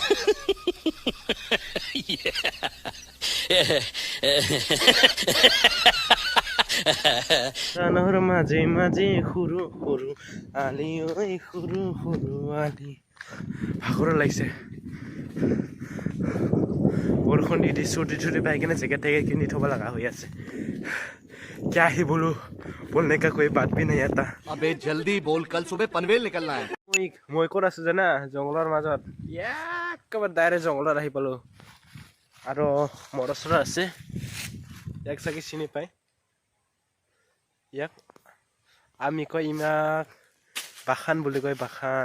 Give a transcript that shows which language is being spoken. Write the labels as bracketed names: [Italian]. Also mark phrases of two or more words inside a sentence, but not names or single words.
[Assamese] ৰাণৰ মাজে মাজে সৰু সৰু আলি, ঐ সৰু সৰু আলি। ভাগৰ লাগিছে, বৰষুণ দি চুটি পাই কিনে জেকেট কিনি থব লগা হৈ আছে। [Hindi] क्या ही बोलूं, बोलने का कोई बात भी नहीं आता। अबे जल्दी बोल, कल सुबह पनवेल निकलना है। [Assamese] মই ক'ত আছো জানা? জংঘলৰ মাজত, একেবাৰে ডাইৰেক্ট জংঘলত আহি পালো। আৰু মোৰ ওচৰত আছে, ইয়াক চাগে চিনি পাই, ইয়াক আমি কয় ইমাক বাখান বুলি কয়, বাখান।